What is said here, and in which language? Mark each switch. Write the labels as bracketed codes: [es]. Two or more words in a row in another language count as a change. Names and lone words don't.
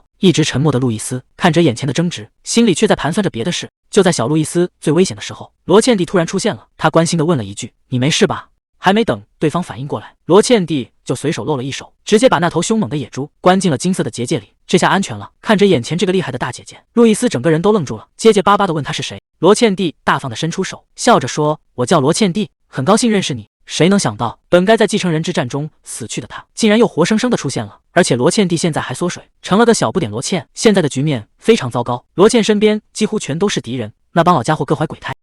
[zh] 一直沉默的路易斯看着眼前的爭執，心裡卻在盤算着別的事。就在小路易斯最危險的時候，羅茜蒂突然出現了，他關心地問了一句：你沒事吧？還沒等對方反應過來，羅茜蒂就隨手露了一手，直接把那頭凶猛的野豬關進了金色的結界裡。這下安全了。看着眼前這個厲害的大姐姐，路易斯整個人都愣住了，結結巴巴地問她是誰。羅茜蒂大方地伸出手，笑着說：我叫羅茜蒂，很高興認識你。誰能想到，本該在繼承人之戰中死去的她，竟然又活生生地出現了。而且羅茜蒂現在還縮水，成了個小不點羅茜。現在的局面非常糟糕，羅茜身邊幾乎全都是敵人，那幫老家伙各懷鬼胎。